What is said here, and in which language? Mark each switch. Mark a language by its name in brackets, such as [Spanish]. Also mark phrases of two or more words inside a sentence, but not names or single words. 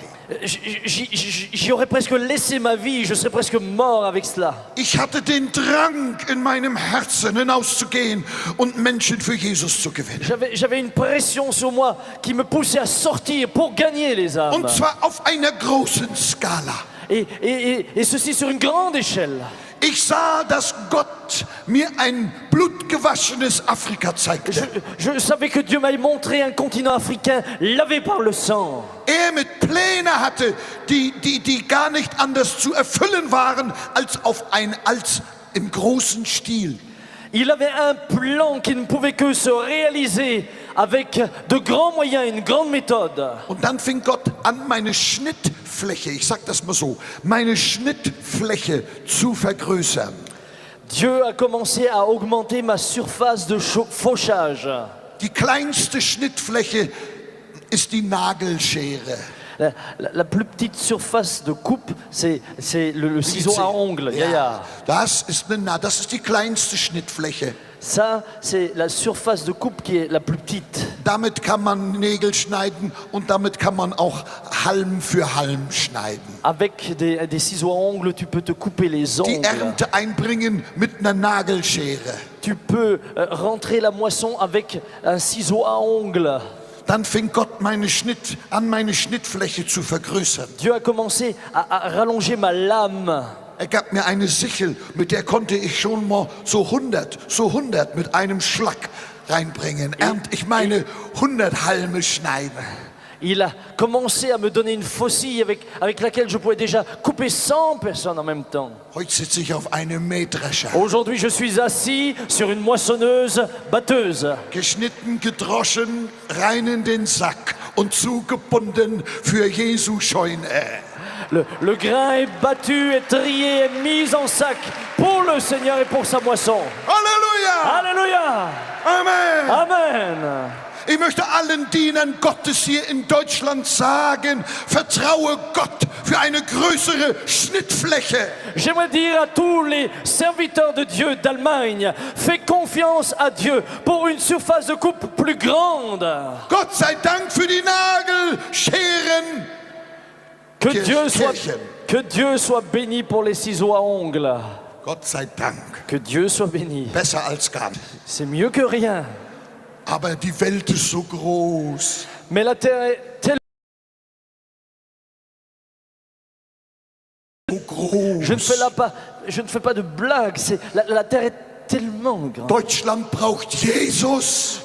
[French] J'y aurais presque laissé ma vie, je serais presque mort avec cela. [German] Ich hatte den Drang in meinem Herzen hinauszugehen und Menschen für Jesus zu gewinnen. [French] J'avais une pression sur moi qui me poussait à sortir pour gagner les âmes. [German] Und zwar auf einer großen Skala. [French] Et ceci sur une grande échelle. [German] Ich sah, dass Gott mir ein blutgewaschenes Afrika zeigte. [French] Je savais que Dieu m'avait montré un continent africain lavé par le sang. [German] Er mit Pläne hatte, die gar nicht anders zu erfüllen waren als im großen Stil. [French] Il avait un plan qui ne pouvait que se réaliser avec de grands moyens, une grande méthode. [German] Und dann fing Gott an, meine Schnittfläche, ich sag das mal so, meine Schnittfläche zu vergrößern. [French] Dieu a commencé à augmenter ma surface de fauchage. [German] Die kleinste Schnittfläche ist die Nagelschere. [French] La plus petite surface de coupe, c'est le ciseau à ongles. [German] Ja, das ist die kleinste Schnittfläche. [French] Ça, c'est la surface de coupe qui est la plus petite. [German] Damit kann man Nägel schneiden und damit kann man auch Halm für Halm schneiden. [French] Avec des ciseaux à ongles, tu peux te couper les [German] Die [French] ongles. [German] Ernte einbringen mit einer Nagelschere. [French] Tu peux rentrer la moisson avec un ciseau à ongles. [German] Dann fing Gott meine Schnittfläche zu vergrößern. [French] Dieu a commencé à rallonger ma lame. [German] Er gab mir eine Sichel, mit der konnte ich schon mal so 100 mit einem Schlag reinbringen. Ich meine 100 Halme schneiden. [French] Il a commencé à me donner une faucille avec laquelle je pouvais déjà couper 100 personnes en même temps. [German] Heute sitze ich auf einem Mähdrescher. [French] Aujourd'hui, je suis assis sur une moissonneuse batteuse. [German] Geschnitten, gedroschen, rein in den Sack und zugebunden für Jesu Scheune. [French] Le grain est battu, est trié, est mis en sac pour le Seigneur et pour sa moisson. [German] Halleluja! [French] Alléluia! [German] Amen! [French] Amen! [German] Ich möchte allen Dienern Gottes hier in Deutschland sagen, vertraue Gott für eine größere Schnittfläche. [French] J'aimerais dire à tous les serviteurs de Dieu d'Allemagne, fais confiance à Dieu pour une surface de coupe plus grande. [German] Gott sei Dank für die Nagelscheren. [French] Que Dieu soit béni pour les ciseaux à ongles. [German] Gott sei Dank. [French] Que Dieu soit béni. [German] Besser als gar nicht. [French] C'est mieux que rien. [German] Aber die Welt ist so groß. [French] Mais la terre est tellement [German] groß. [French] Je ne fais pas de blague. La terre est tellement grande. [German] Deutschland braucht Jesus.